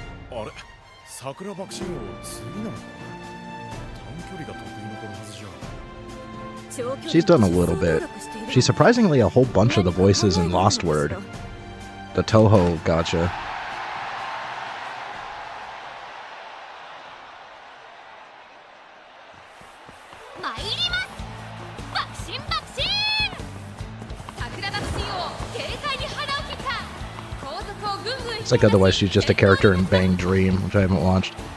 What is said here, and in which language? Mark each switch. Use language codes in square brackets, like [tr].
[ja] あれ、桜爆心王次なのか。短距離が得意の子のはずじゃ。 [en] She's done a little bit. She's surprisingly a whole bunch of the voices in Lost Word. The Toho gotcha. [ja] 参ります。爆心爆心。桜爆心王軽快に腹を切った。後続をぐんぐん [en] It's like otherwise she's just a character in Bang Dream, which I haven't watched.